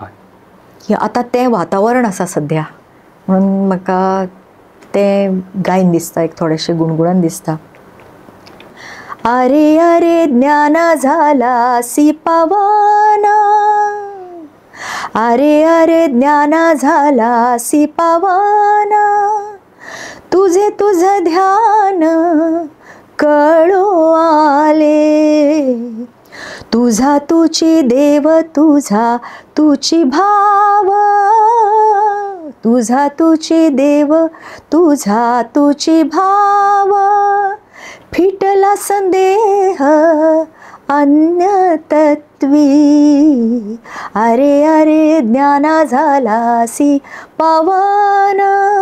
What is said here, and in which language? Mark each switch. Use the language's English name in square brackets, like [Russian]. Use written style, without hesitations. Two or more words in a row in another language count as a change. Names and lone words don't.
[Konkani] की आतां तें वातावरण आसा सद्या म्हणून म्हाका तें गायन दिसता एक थोडेशें गुणगुणन दिसता. [Marathi] अरे अरे ज्ञाना झालासी पावना, अरे अरे ज्ञाना झालासी पावना, तुझे तुझ ध्यान कळो आले, तुझा तुची देव तुझा तुची भाव, तुझा तुची देव तुझा तुची भाव, फिटला संदेह अन्य तत्वी, अरे अरे ज्ञाना झालासी पावना,